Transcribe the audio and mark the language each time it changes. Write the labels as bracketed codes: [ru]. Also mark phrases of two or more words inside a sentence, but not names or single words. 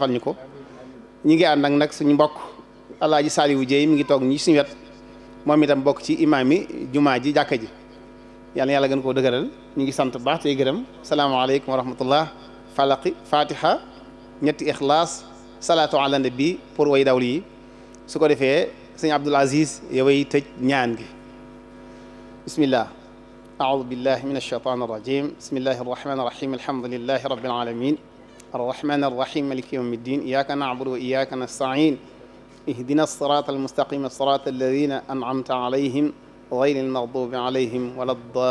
[wo] defal ñu ko ñi ngi ànd ak nag suñu mbokk alaaji Saliou Dieye mi ngi toog ñi suñu wet moom itam bokk ci imaam yi jumaa ji jàkka ji yàlla na yàlla gën koo dëgëral ñu ngi sant baax tey gërëm salaamaaleykum [ar] ورحمة الله [wo] falaqi fatiha ñetti ixlaas [ar] صلاة على النبي [wo] pour way dawli yi su ko defee sëñ Abdoul Aziz yoway tëj ñaan gi [ar] bismillah أعوذ بالله من الشيطان الرجيم بسم الله الرحمن الرحيم الحمد لله رب العالمين الرحمن الرحيم مالك يوم الدين إياك نعبد وإياك نستعين اهدنا الصراط المستقيم الصراط الذين أنعمت عليهم غير المغضوب عليهم ولا